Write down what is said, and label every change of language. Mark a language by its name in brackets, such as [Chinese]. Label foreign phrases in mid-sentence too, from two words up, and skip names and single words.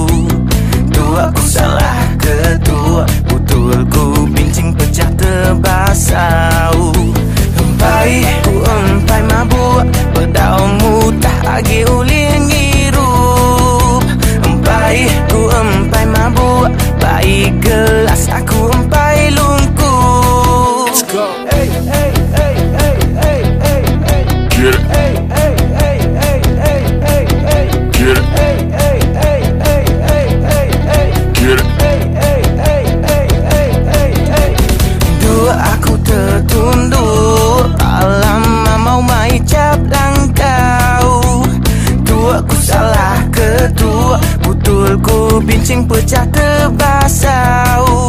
[Iban] Aku salah kedua betul ku bincang pecah terbasau. Empai ku empai mabuk pedau mudah agi ulir ngirup. Empai ku empai mabuk baik gelas aku empai lungku. [English] Let's go. Hey hey hey hey hey hey hey. Get it. Hey hey hey hey hey hey hey. Get it. Hey hey hey hey hey hey hey. Get it. Hey hey hey hey [Iban] hey hey hey. Dua aku tertunduk lama mau mai cap langkau. Dua ku salah kedua betul ku bincang pecah terbasau.